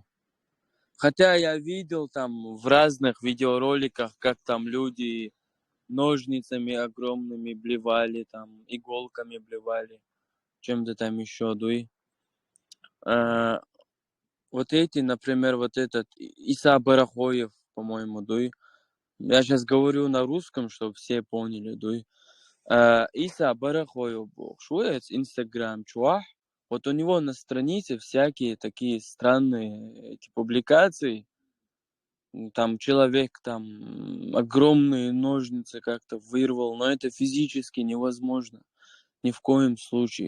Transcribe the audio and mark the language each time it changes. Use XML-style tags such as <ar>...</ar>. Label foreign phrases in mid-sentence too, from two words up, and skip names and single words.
<ru>Хотя я видел там в разных видеороликах, как там люди ножницами огромными блевали, там иголками блевали, чем-то там еще, дуй. Вот эти, например, вот этот Иса Барахоев, по-моему, дуй. Я сейчас говорю на русском, чтобы все поняли, дуй. Иса Барахоев был. Что это? Инстаграм, чувак. Вот у него на странице всякие такие странные эти публикации. Там человек там огромные ножницы как-то вырвал, но это физически невозможно. Ни в коем случае.</ru>